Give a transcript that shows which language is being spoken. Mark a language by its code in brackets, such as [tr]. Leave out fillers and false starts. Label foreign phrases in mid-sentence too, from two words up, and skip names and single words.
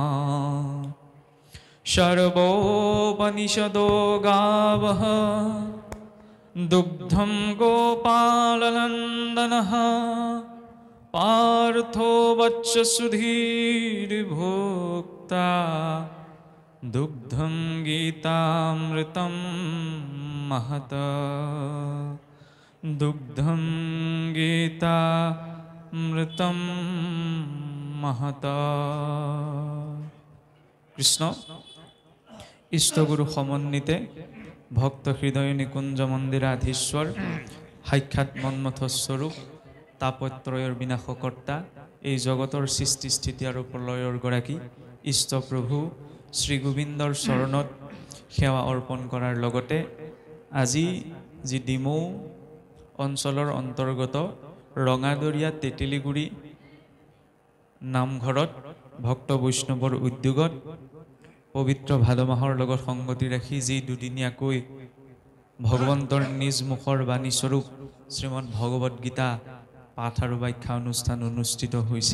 [sa] सर्वोपनिषदो गावः दुग्धं गोपालनन्दनः पार्थो वत्ससुधीर्भोक्ता दुग्धं गीतामृतं महत दुग्धं गीतामृतं महत। कृष्ण इष्टगुरु समन्विते भक्त हृदय निकुंज मंदिराधीश्वर साक्षात मन्मथ स्वरूप तापत्रयर विनाशकर्ता [as] এই জগতৰ সৃষ্টি স্থিতি আৰু প্ৰলয়ৰ গৰাকী ইষ্ট প্ৰভু শ্ৰী গোবিন্দৰ চৰণত সেৱা অৰ্পণ কৰাৰ লগতে আজি যি ডিমৌ অঞ্চলৰ অন্তৰ্গত ৰঙাদৰিয়া তেতেলিগুৰি নামঘৰত ভক্ত বৈষ্ণৱৰ উদ্যোগত পবিত্ৰ ভাদ মাহৰ লগত সংগতি ৰাখি যি দুদিনীয়াকৈ ভগৱন্তৰ নিজ মুখৰ বাণী স্বৰূপ শ্ৰীমদ ভগৱত গীতা পাঠ আৰু ব্যাখ্যা অনুষ্ঠান অনুষ্ঠিত হৈছে।